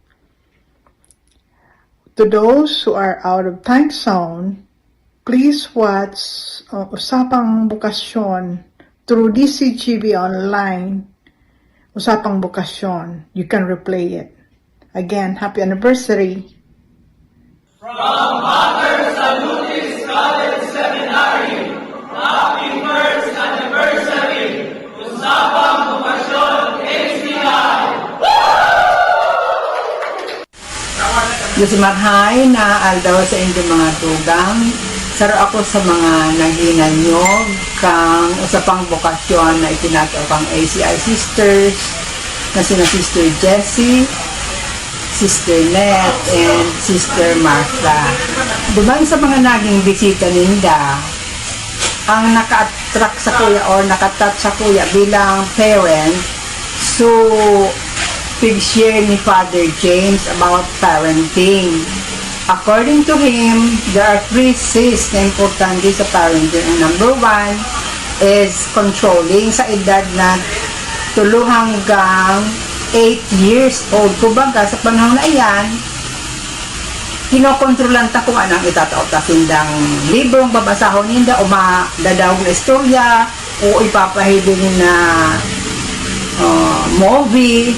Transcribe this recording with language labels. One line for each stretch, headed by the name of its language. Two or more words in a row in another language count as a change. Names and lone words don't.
English: To those who are out of time zone, please watch Usapang Bukasyon through DCGB online. Usapang Bukasyon. You can replay it. Again, happy anniversary. From Mother Salutis College Seminary, happy first anniversary, Usapang Bukasyon ACI!
Bikol: Yusimaghay na aldaw sa inyong mga tugang. Saro ako sa mga naghinanyog kang Usapang Bukasyon na itinatawag kang ACI Sisters na sina Sister Jessie, Sister Net, and Sister Martha. Duman sa mga naging bisita ninda, ang naka-attract sa kuya or naka-touch sa kuya bilang parent, so pig-share ni Father James about parenting.
English: According to him, there are 3 C's
Bikol: na importante sa parenting.
English: And number 1 is controlling
Bikol: sa edad na 3 hanggang
English: 8 years old.
Bikol: Kumbaga, sa panahon na iyan, kinokontrolan ta kung anong itataw-ta sindang librong babasahon ninda o madadawag na istorya o ipapahiling na movie.